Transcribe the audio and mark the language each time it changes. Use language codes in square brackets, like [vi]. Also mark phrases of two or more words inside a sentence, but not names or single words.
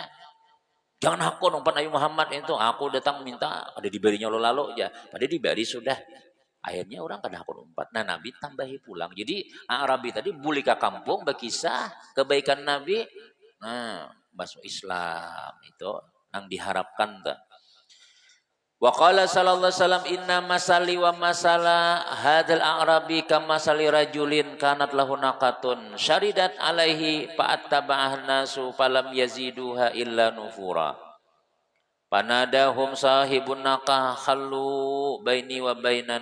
[bjn] Jangan aku umpan Nabi Muhammad itu. Aku datang minta, ada diberinya lalu ya. Pada diberi sudah. Akhirnya orang kada aku umpat. Nah Nabi tambahi pulang. [id] Jadi Arabi tadi boleh ke kampung berkisah kebaikan Nabi. Nah masuk Islam itu yang diharapkan tuh. [ar] وقال صلى الله عليه وسلم إن مثلي ومثل هذا الأعرابي كمثل رجل كانت له ناقة شردت عليه فاتبعه الناس فلم يزيدوها إلا نفورا فناداهم صاحب الناقة خلوا بيني وبين